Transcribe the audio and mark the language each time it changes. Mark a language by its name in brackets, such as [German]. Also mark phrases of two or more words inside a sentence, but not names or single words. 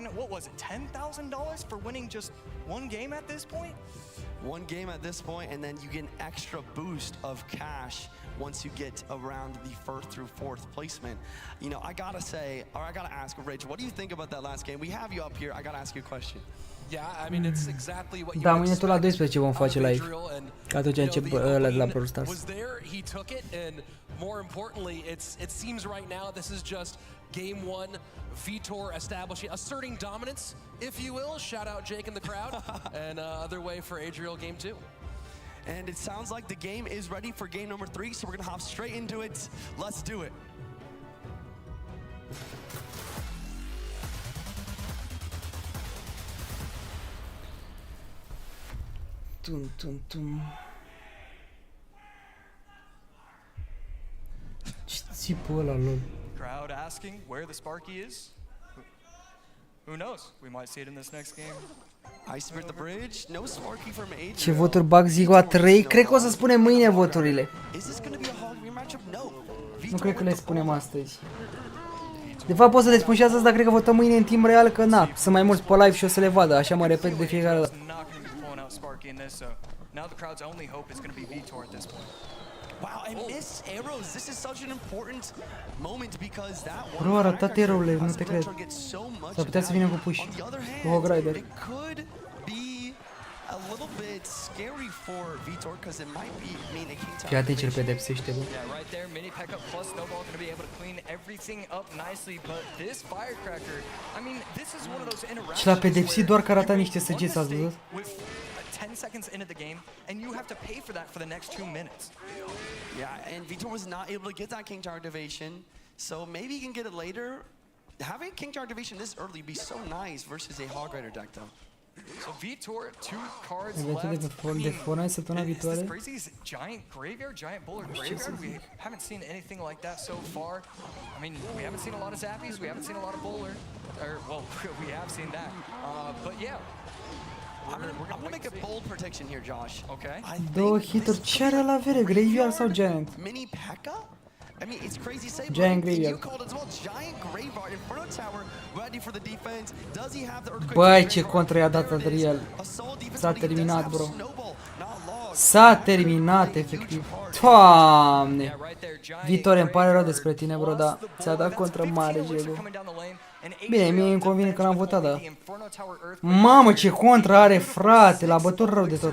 [English] What was it, $10,000 for winning just one game at this point? One game at this point, and then you get an extra boost of cash once you get around the 1st through 4th placement. You know, I gotta ask Rich, what do you think about that last game? We have you up here, I gotta ask you a question. Yeah, I mean, it's exactly what you [Romanian] Da, mâine tot la 12 vom face live. Că atunci încep ăla de la Brawl Stars. [English] Was there, he took it, and more importantly, it seems right now this is just game 1, Vitor establishing, asserting dominance, if you will. Shout out Jake in the crowd, and other way for Adriel game 2. And it sounds like the game is ready for game number 3, so we're gonna hop straight into it. Let's do it. Tum. [Romanian] Ce țipul ăla, lol. [English] Crowd asking where the Sparky is. Who knows? We might see it in this next game. Ice at the bridge. No Sparky from Adriel. [Romanian] Ce voturi bag ZIUA 3? Cred că o să spunem mâine voturile. Nu cred că le spunem astăzi. De fapt pot să le spun și astăzi, dar cred că votăm mâine în timp real, că na, sunt mai mulți pe live și o să le vadă, așa mă repet de fiecare dată. [English] Wow, and missed arrows. This is such an important moment because that one. [Romanian] Bro, a ratat arrow-urile, nu te cred. S-ar putea să vină cu push, cu Hog Rider. [English] It could be a little bit scary for Vitor because it might mean a king tower. [Romanian] Fii atent ce-l pedepsește, bă. [English] Yeah, right there, mini pack up plus snowball going to be able to clean everything up nicely, but this firecracker, I mean, this is one of those interactions. [Romanian] Și l-a pedepsit doar că a ratat niște săgeți, ați văzut? [English] 10 seconds into the game, and you have to pay for that for the next 2 minutes. Yeah, and Vitor was not able to get that King Tower activation, so maybe he can get it later. Having King Tower activation this early would be so nice versus a Hog Rider deck, though. So Vitor, 2 cards left. [Romanian] De Fortnite săptămâna viitoare. [English] Crazy's giant graveyard, giant bowler graveyard. We haven't seen anything like that so far. I mean, we haven't seen a lot of zappies, we haven't seen a lot of bowler. Well, we have seen that. But yeah. I'm gonna make a bold prediction here, Josh. Okay. [Romanian] Două hituri. Ce are la avere? Graveyard sau Giant? [English] Mini P.E.K.K.A. I mean, it's crazy say, Giant but you Graveyard. called as well. Giant Graveyard, Inferno Tower, ready for the defense. Does he have the Earthquake? [Romanian] Băi, ce contra i-a dat Adriel. S-a terminat, bro. S-a terminat, efectiv. Doamne! Viitor, îmi pare rău despre tine, bro, dar ți-a dat contra mare, Jego. Bine, mie îmi convine că l-am votat, dar... Mamă, ce contra are, frate, l-a bătut rău de tot.